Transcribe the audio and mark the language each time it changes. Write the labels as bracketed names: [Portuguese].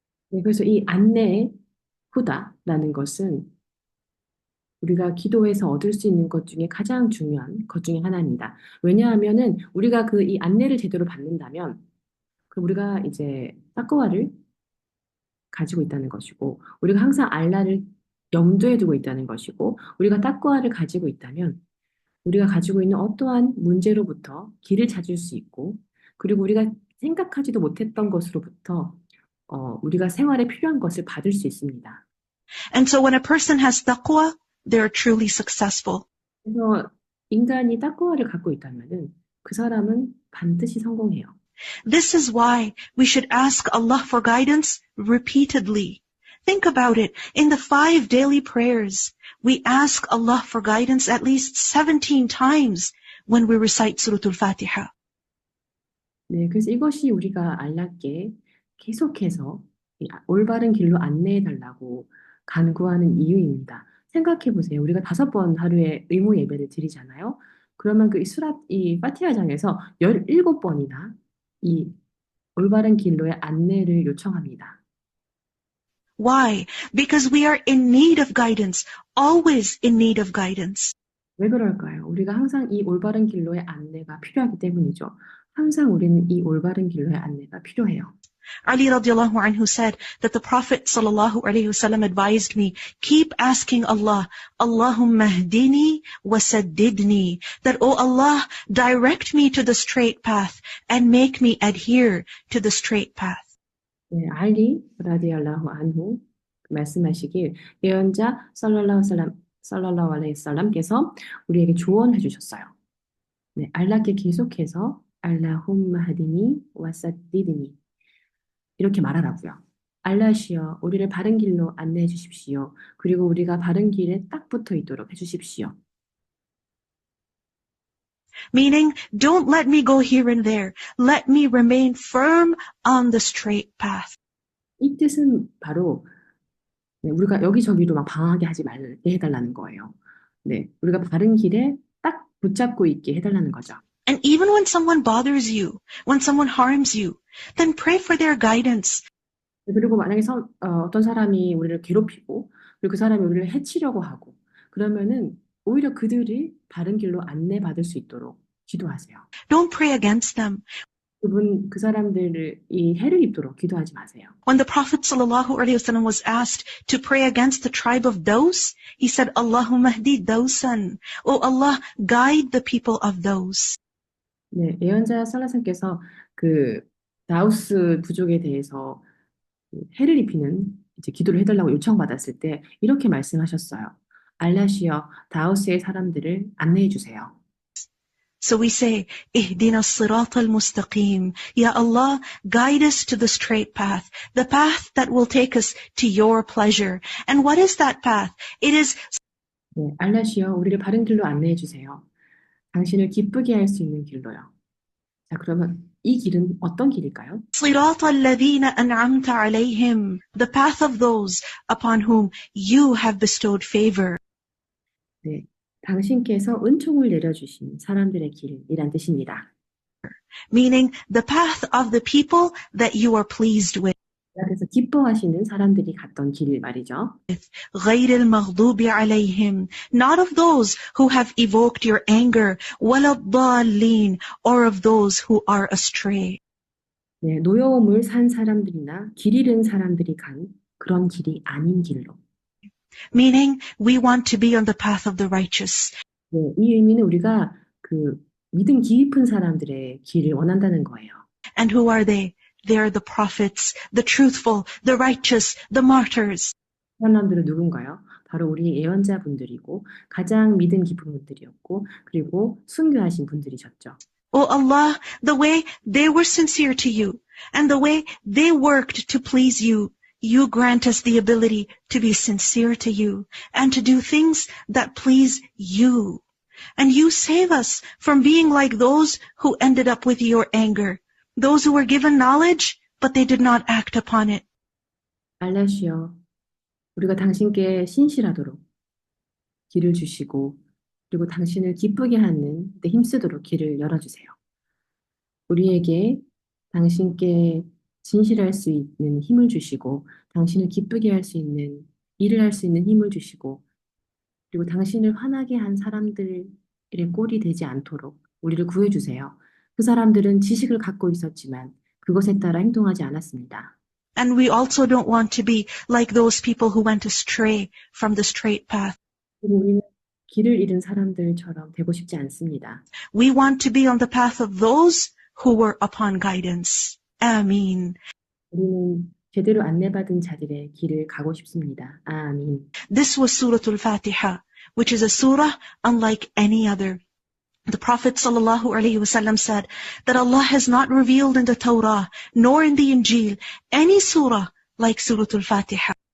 [Korean] 네, 그래서 이 안내의 후다라는 것은 우리가 기도해서 얻을 수 있는 것 중에 가장 중요한 것 중에 하나입니다. 왜냐하면은 우리가 이 안내를 제대로 받는다면 우리가 이제 따끄와를 가지고 있다는 것이고 우리가 항상 알라를 염두에 두고 있다는 것이고 우리가 따끄와를 가지고 있다면 우리가 가지고 있는 어떠한 문제로부터 길을 찾을 수 있고 그리고 우리가 생각하지도 못했던 것으로부터 우리가 생활에 필요한 것을 받을 수 있습니다. [English] And so when a person has taqwa, they are truly successful. [Korean] 그래서 인간이 따끄와를 갖고 있다면은 그 사람은 반드시 성공해요. [English] This is why we should ask Allah for guidance repeatedly. Think about it. In the 5 daily prayers, we ask Allah for guidance at least 17 times when we recite Surah Al-Fatiha. [Korean] 네, 그래서 이것이 우리가 알라께 계속해서 이 올바른 길로 안내해 달라고 간구하는 이유입니다. 생각해 보세요. 우리가 5번 하루에 의무 예배를 드리잖아요. 그러면 이 파티하장에서 17번이나 이 올바른 길로의 안내를 요청합니다. [English] Why? Because we are in need of guidance, always in need of guidance. [Korean] 왜 그럴까요? 우리가 항상 이 올바른 길로의 안내가 필요하기 때문이죠. 항상 우리는 이 올바른 길로의 안내가 필요해요. [English] Ali radiallahu anhu said that the Prophet sallallahu alaihi wasallam advised me, keep asking Allah, [Arabic] Allahumma hdini wa saddidni, [English] that, oh Allah, direct me to the straight path and make me adhere to the straight path. [Korean] 네, 알리 라디알라후 안후 말씀하시길 예언자 살랄라hu 알레이히 살람께서 우리에게 조언해 주셨어요. 네, 알라께 계속해서 [Arabic] 알라훔마 하디니 와사디드니 [Korean] 이렇게 말하라고요. 알라시여, 우리를 바른 길로 안내해 주십시오. 그리고 우리가 바른 길에 딱 붙어 있도록 해 주십시오. [English] Meaning, don't let me go here and there. Let me remain firm on the straight path. [Korean] 이 뜻은 바로 네, 우리가 여기저기로 막 방황하게 하지 말게 해달라는 거예요. 네, 우리가 바른 길에 딱 붙잡고 있게 해달라는 거죠. [English] And even when someone bothers you, when someone harms you, then pray for their guidance. [Korean] 그리고 만약에 어떤 사람이 우리를 괴롭히고 그리고 그 사람이 우리를 해치려고 하고 그러면은 오히려 그들이 바른 길로 안내받을 수 있도록 기도하세요. [English] Don't pray against them. [Korean] 그 사람들이 해를 입도록 기도하지 마세요. [English] When the Prophet ﷺ was asked to pray against the tribe of Daws, he said, [Arabic] Allahumma hdi Dawsan. [English] Oh Allah, guide the people of Daws. [Korean] 네, 예언자 살라산께서 그 다우스 부족에 대해서 그 해를 입히는 이제 기도를 해달라고 요청받았을 때 이렇게 말씀하셨어요. 알라시여, 다우스의 사람들을 안내해 주세요. [English] So we say, [Arabic] Ihdina as-sirat al-mustaqim. [English] Ya Allah, guide us to the straight path, the path that will take us to your pleasure. And what is that path? It is [Korean] 네, 알라시여, 우리를 바른 길로 안내해 주세요. 당신을 기쁘게 할 수 있는 길로요. 자, 그러면 이 길은 어떤 길일까요? [Arabic] صراط الذين أنعمت عليهم, [English] the path of those upon whom you have bestowed favor. [Korean] 네, 당신께서 은총을 내려주신 사람들의 길이란 뜻입니다. [English] Meaning the path of the people that you are pleased with. [Korean] 그래서 기뻐하시는 사람들이 갔던 길 말이죠. [Arabic] غير المغضوب عليهم, [English] not of those who have evoked your anger, [Arabic] ولا الضالين, [English] or of those who are astray. [Korean] 네, 노여움을 산 사람들이나 길 잃은 사람들이 간 그런 길이 아닌 길로. [English] Meaning we want to be on the path of the righteous. [Korean] 네, 이 의미는 우리가 그 믿음 깊은 사람들의 길을 원한다는 거예요. [English] And who are they? They are the prophets, the truthful, the righteous, the martyrs. [Korean] 사람들은 누군가요? 바로 우리 예언자분들이고 가장 믿음 깊은 분들이었고 그리고 순교하신 분들이셨죠. [English] Oh Allah, the way they were sincere to you and the way they worked to please you, you grant us the ability to be sincere to you and to do things that please you. And you save us from being like those who ended up with your anger, those who were given knowledge, but they did not act upon it. [Korean] 알라시여, 우리가 당신께 신실하도록 길을 주시고 그리고 당신을 기쁘게 하는 데 힘쓰도록 길을 열어주세요. 우리에게 당신께 진실할 수 있는 힘을 주시고 당신을 기쁘게 할 수 있는 일을 할 수 있는 힘을 주시고 그리고 당신을 화나게 한 사람들의 꼴이 되지 않도록 우리를 구해주세요. 그 사람들은 지식을 갖고 있었지만 그것에 따라 행동하지 않았습니다. [English] And we also don't want to be like those people who went astray from the straight path. [Korean] 그리고 우리는 길을 잃은 사람들처럼 되고 싶지 않습니다. [English] We want to be on the path of those who were upon guidance. Ameen. [Korean] 우리는 제대로 안내받은 자들의 길을 가고 싶습니다. 아민. [English] This was Surah Al-Fatiha, which is a surah unlike any other. The Prophet ﷺ said that Allah has not revealed in the Torah nor in the Injil any surah like Surah Al-Fatiha.